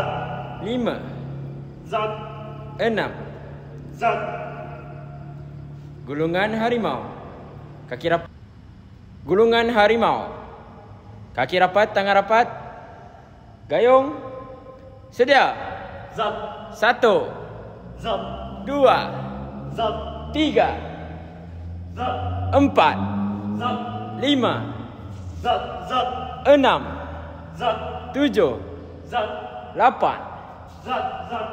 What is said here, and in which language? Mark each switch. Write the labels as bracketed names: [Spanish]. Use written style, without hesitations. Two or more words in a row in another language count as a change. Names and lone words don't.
[Malay] 5, Zat. 6. Zat. Gulungan harimau. Kaki rapat. Gulungan harimau. Kaki rapat, tangan rapat. Gayung. Sedia. Zat. 1, Zat. 2, Zat. 3, Zat. 4, Zat. 5, Zat. Zat. 6, Zat. 7, Zat. 8, Zat. Zat.